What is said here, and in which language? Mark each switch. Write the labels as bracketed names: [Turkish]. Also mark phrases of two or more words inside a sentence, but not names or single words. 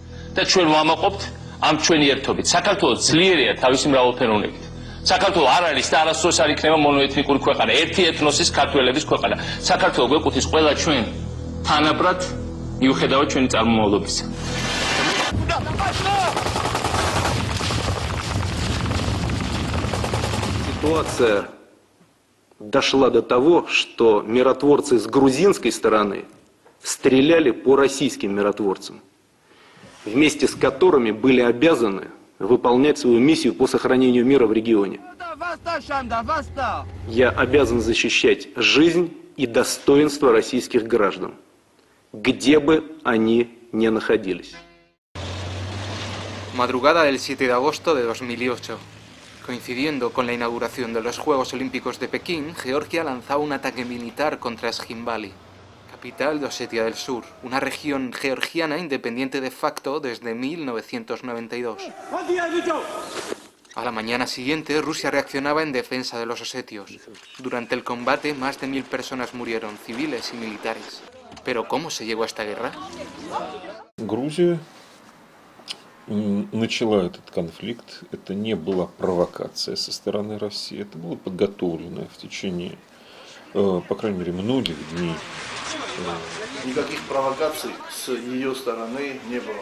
[Georgian] და ჩვენ ვამაყობთ ამ ჩვენი ერთობით. საქართველოს ძლიერია თავისი მრავალფეროვნებით. საქართველოს არ არის და არასდროს არ იქნება მონოეთნიკური ქვეყანა, ერთი ეთნოსის ქართველების ქვეყანა. საქართველოს გვეკუთვნის ყველა ჩვენ თანაბრად მიუხედავად ჩვენი წარმომავლობისა. [Russian] Ситуация дошла до того, что миротворцы с грузинской стороны стреляли по российским миротворцам, вместе с которыми были обязаны выполнять свою миссию по сохранению мира в регионе. Я обязан защищать жизнь и достоинство российских граждан, где бы они ни находились. [Spanish] Madrugada del 7 de agosto de 2008. Coincidiendo con la inauguración de los Juegos Olímpicos de Pekín, Georgia lanzaba un ataque militar contra Esquimvali, capital de Osetia del Sur, una región georgiana independiente de facto desde 1992. A la mañana siguiente, Rusia reaccionaba en defensa de los osetios. Durante el combate, más de 1000 personas murieron, civiles y militares. ¿Pero cómo se llegó a esta guerra? [Russian] Грузия начала этот конфликт. Это не была провокация со стороны России. Это было подготовленное в течение, по крайней мере, многих дней. Никаких провокаций с ее стороны не было.